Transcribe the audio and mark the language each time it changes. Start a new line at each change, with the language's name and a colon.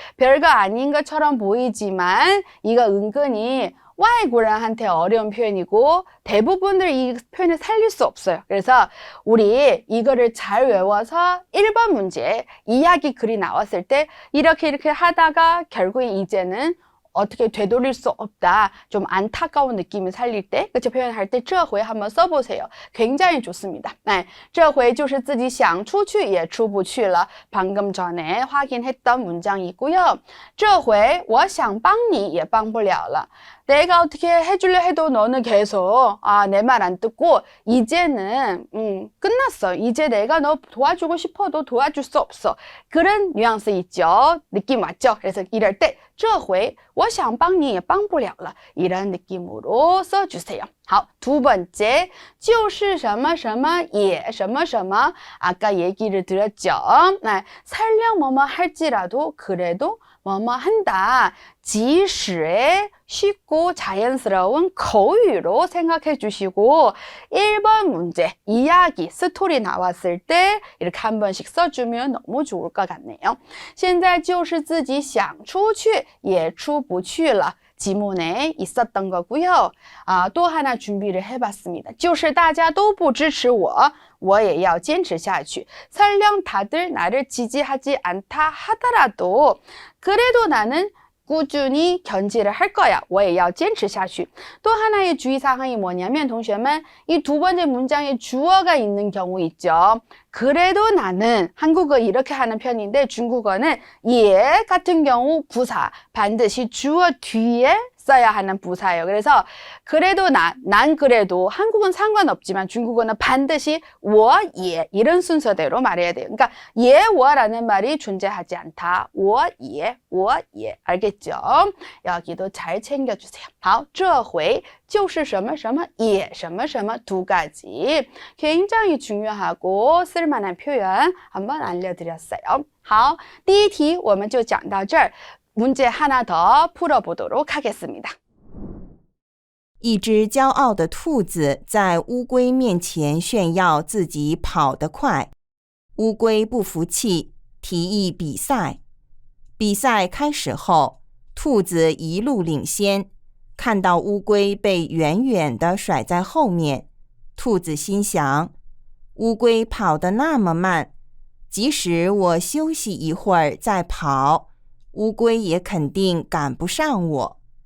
Korean: 별거 아닌 것처럼 보이지만 이거 은근히 외국인한테 어려운 표현이고 대부분들 이 표현을 살릴 수 없어요. 그래서 우리 이거를 잘 외워서 1번 문제 이야기 글이 나왔을 때 이렇게 하다가 결국에 이제는 어떻게 되돌릴 수 없다. 좀 안타까운 느낌을 살릴 때, 그쵸? 표현할 때
Chinese: 这回
Korean: 한번 써보세요. 굉장히 좋습니다.
Chinese: 네, 这回就是自己想出去也出不去了.
Korean: 방금 전에 확인했던 문장이고요.
Chinese: 这回我想帮你也帮不了了.
Korean: 내가 어떻게 해주려 해도 너는 계속 내 말 안 듣고 이제는 끝났어. 이제 내가 너 도와주고 싶어도 도와줄 수 없어. 그런 뉘앙스 있죠. 느낌 왔죠?
Chinese: 그래서 이럴 때 这回我想帮你也帮不了了.
Korean: 이런 느낌으로 써주세요.
Chinese: 好,
Korean: 두 번째,
Chinese: 就是什么什么也什么什么.
Korean: 아까 얘기를 드렸죠. 네, 설령 뭐뭐 할지라도 그래도 뭐뭐 한다. 即使의 쉽고 자연스러운口语로 생각해 주시고 1번 문제, 이야기, 스토리 나왔을 때 이렇게 한 번씩 써주면 너무 좋을 것 같네요.
Chinese: 现在就是自己想出去也出不去了.
Korean: 지문에 있었던 거고요. 또 하나 준비를 해봤습니다.
Chinese: 就是大家都不支持我我也要坚持下去.
Korean: 설령 다들 나를 지지하지 않다 하더라도 그래도 나는 꾸준히 견지를 할 거야.
Chinese: 我也要坚持下去.
Korean: 또 하나의 주의사항이 뭐냐면 동시에만 이 두 번째 문장에 주어가 있는 경우 있죠. 그래도 나는, 한국어 이렇게 하는 편인데 중국어는 예 같은 경우 부사, 반드시 주어 뒤에 써야 하는 부사예요. 그래서 그래도 난 그래도, 한국은 상관없지만 중국어는 반드시 我也 이런 순서대로 말해야 돼요. 그러니까 也我라는 말이 존재하지 않다. 我也 알겠죠? 여기도 잘 챙겨주세요. 好,
Chinese: 这回就是什么什么也什么什么
Korean: 두 가지 굉장히 중요하고 쓸만한 표현 한번 알려드렸어요.
Chinese: 好, 第一题我们就讲到这儿.
Korean: 문제 하나 더 풀어보도록 하겠습니다.
Chinese: 一只骄傲的兔子在乌龟面前炫耀自己跑得快。乌龟不服气，提议比赛。比赛开始后，兔子一路领先，看到乌龟被远远地甩在后面，兔子心想：乌龟跑得那么慢，即使我休息一会儿再跑，乌龟也肯定赶不上我。